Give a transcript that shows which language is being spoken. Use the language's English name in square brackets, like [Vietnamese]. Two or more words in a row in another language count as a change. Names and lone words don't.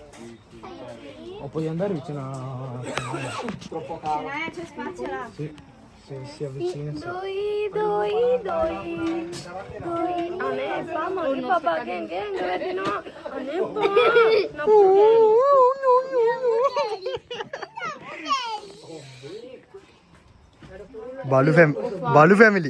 [Italian] Oh, puoi andare vicino a... C'è spazio là. Sì. si avvicina. [Sinhala] අනේ එපා මගේ පපාගෙන් ගෙන් වැටෙනවා. අනේ එපා. [English] Balu family.